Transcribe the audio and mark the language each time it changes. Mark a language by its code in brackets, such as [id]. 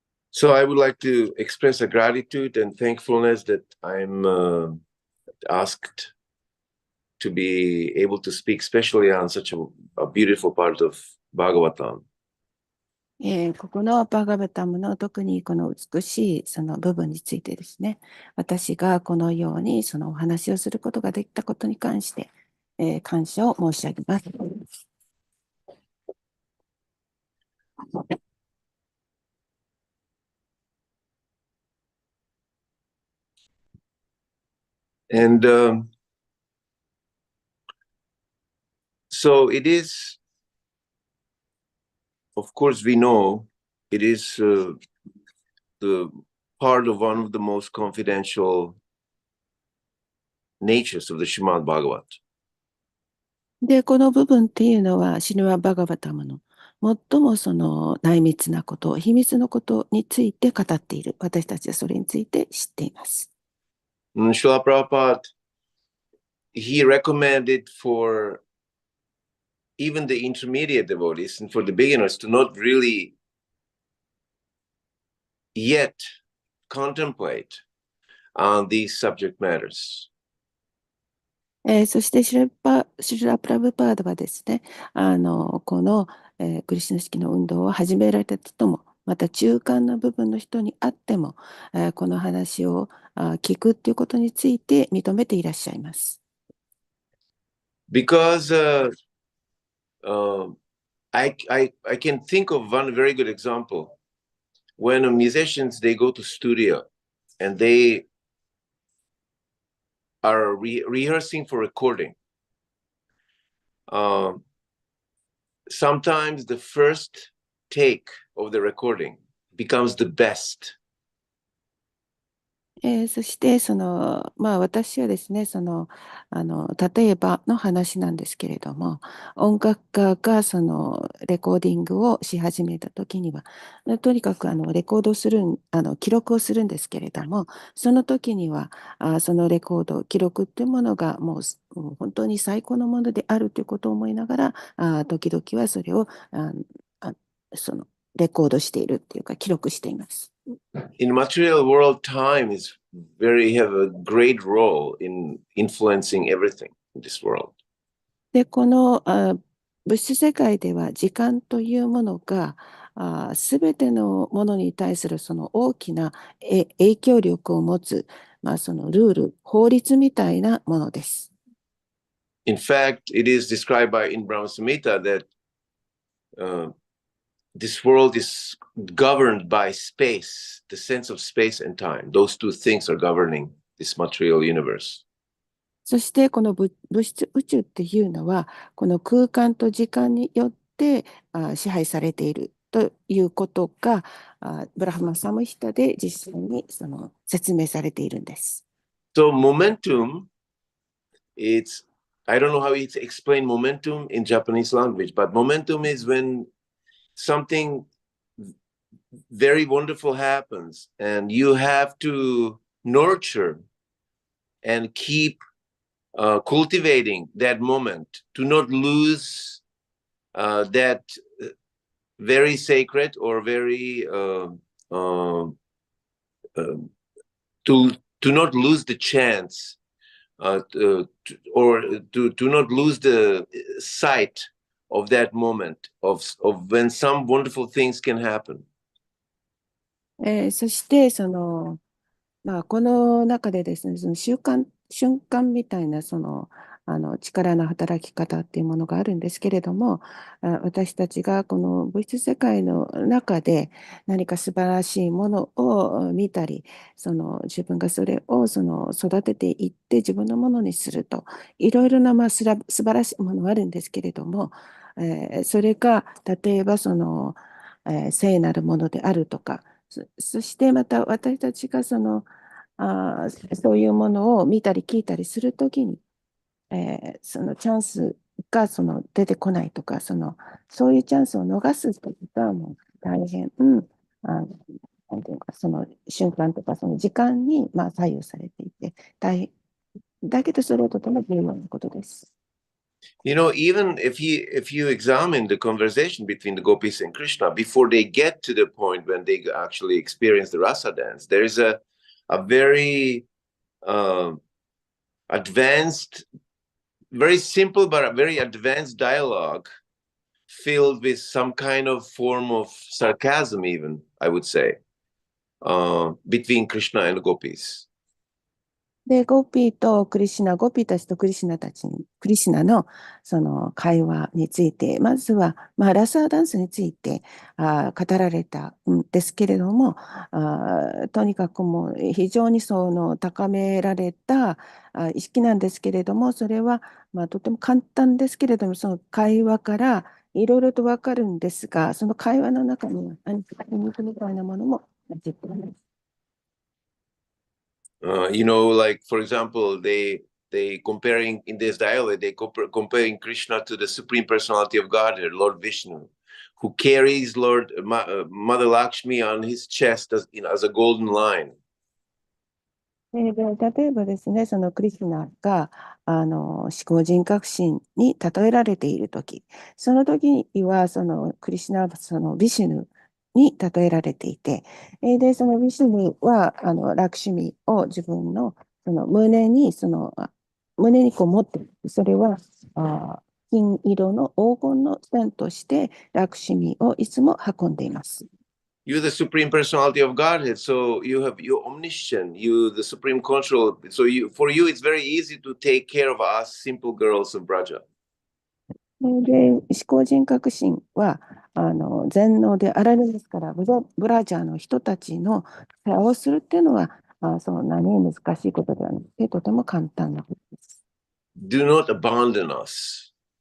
[en] So I would like to express a gratitude and thankfulness that I'm asked to be able to speak especially on such a beautiful part of Bhagavatam. [ja] ここのバガバタムの特にこの美しいその部分についてですね、私がこのようにそのお話をすることができたことに関して、感謝を申し上げます。 [en] And so it is, of course, we know it is the part of one of the most confidential natures of the Srimad Bhagavat. [ja] で、この部分っていうのは、シルワ・バガバタムの最もその内密なこと、秘密のことについて語っている。私たちはそれについて知っています。 [en] Srila Prabhupada, he recommended for even the intermediate devotees and for the beginners to not really yet contemplate on these subject matters. [ja] そしてシュラプラブパードはですね、この、クリシュナ式の運動を始められた人も、また中間の部分の人にあっても、この話を聞くっていうことについて認めていらっしゃいます。 [en] Because I can think of one very good example. When musicians, they go to studio and they are rehearsing for recording. Sometimes the first take of the recording becomes the best. [ja] そして私はですね、例えばの話なんですけれども、音楽家がレコーディングをし始めた時には、とにかくレコードをする記録をするんですけれども、その時にはそのレコード、記録っていうものがもう本当に最高のものであるということを思いながら、時々はそれをレコードしているっていうか、記録しています。 [en] In material world, time is have a great role in influencing everything in this world. [ja] で、この物質世界では時間というものがすべてのものに対するその大きな影響力を持つ、そのルール、法律みたいなものです。 [en] In fact, it is described in Brahma Samhita that this world is governed by space, the sense of space and time. Those two things are governing this material universe. [ja] そしてこの物質宇宙っていうのはこの空間と時間によって支配されているということがブラハマサムヒタで実際に説明されているんです。 [en] So momentum, I don't know how it's explained momentum in Japanese language, but momentum is when something very wonderful happens and you have to nurture and keep cultivating that moment to not lose that very sacred or very to not lose the chance to not lose the sight of that moment of when some wonderful things can happen. [ja] そしてこの中でですね、その瞬間みたいな力の働き方っていうものがあるんですけれども、私たちがこの物質世界の中で何か素晴らしいものを見たり、自分がそれを育てていって自分のものにすると、いろいろな素晴らしいものがあるんですけれども、それが例えば聖なるものであるとか、そしてまた私たちがそういうものを見たり聞いたりするときに、そのチャンスが出てこないとか、そういうチャンスを逃すときがもう大変、なんていうか、その瞬間とかその時間に左右されていて、大変だけどそれはとても重要なことです。 [en] You know, even if you examine the conversation between the gopis and Krishna before they get to the point when they actually experience the rasa dance, there is a very advanced, very simple but a very advanced dialogue filled with some kind of form of sarcasm, even I would say, between Krishna and the gopis. [ja] で、ゴピーたちとクリシナのその会話について、まずは、ラサーダンスについて語られたんですけれども、とにかくもう非常に高められた意識なんですけれども、それは、とても簡単ですけれども、その会話からいろいろとわかるんですが、その会話の中には何か秘密みたいなものも入っています。 [en] Like for example, they comparing in this dialogue, they comparing Krishna to the Supreme Personality of Godhead, Lord Vishnu, who carries Mother Lakshmi on his chest as a golden line. [ja] で、例えばですね、そのクリスナが思考人格心に例えられているとき、その時にはそのクリスナはビシュヌに例えられていて、で、そのビシュヌはラクシュミを自分の胸にこう持っている。それは金色の黄金の線としてラクシュミをいつも運んでいます。 [en] You're the Supreme Personality of Godhead, so you're omniscient, you the Supreme Control. So for you, it's very easy to take care of us simple girls of Braja. [ja] で、思考人格心は全能であられますから、ブラジャーの人たちの世話をするっていうのは、そんなに難しいことではなくて、とても簡単なことです。 [en] Do not abandon us.